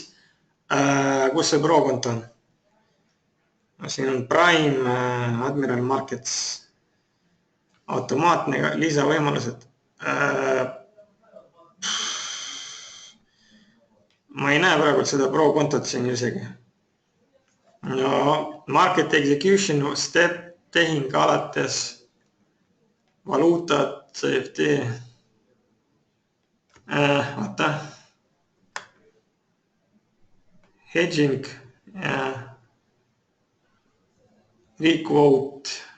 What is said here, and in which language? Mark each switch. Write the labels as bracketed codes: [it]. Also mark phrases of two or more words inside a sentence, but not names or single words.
[et] Kus see pro konto on? Siin on Prime, Admiral Markets, automaatne lisavõimalused. Ma ei näe praegu seda pro kontot siin isegi. No, [en] market execution step [et] tehing alates valuutat, CFD. Vaata. Hedging ja requote.